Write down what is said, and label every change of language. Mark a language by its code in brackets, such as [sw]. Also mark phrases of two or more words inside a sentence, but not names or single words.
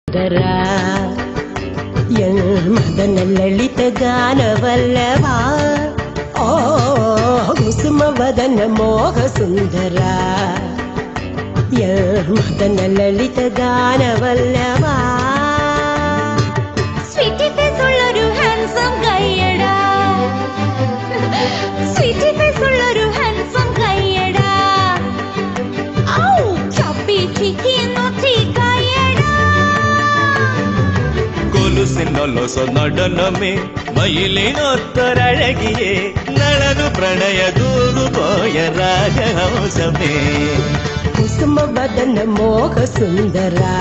[kn] ಮದನ ಲಲಿತ ಗಾನವಲ್ಲಭ ಓ ಕುಸುಮ ವದನ ಮೋಹ ಸುಂದರ ಮದನ ಲಲಿತ ಗಾನವಲ್ಲಭ [en] sweety face [ml] ഉള്ളൊരു ഹാൻസം കയ്യടാ [en] sweety face [ml] ഉള്ളൊരു ഹാൻസം കയ്യടാ ഔ [en] chubby cheeky naughty [ml] കയ്യടാ കൊലുസിനൊലൊസ നടനമേ മയിലിനൊത്തൊരഴകിയേ നളനു പ്രണയ ദൂതുപോയ രാജഹംസമേ [kn] ಕುಸುಮ ವದನ ಮೋಹ ಸುಂದರ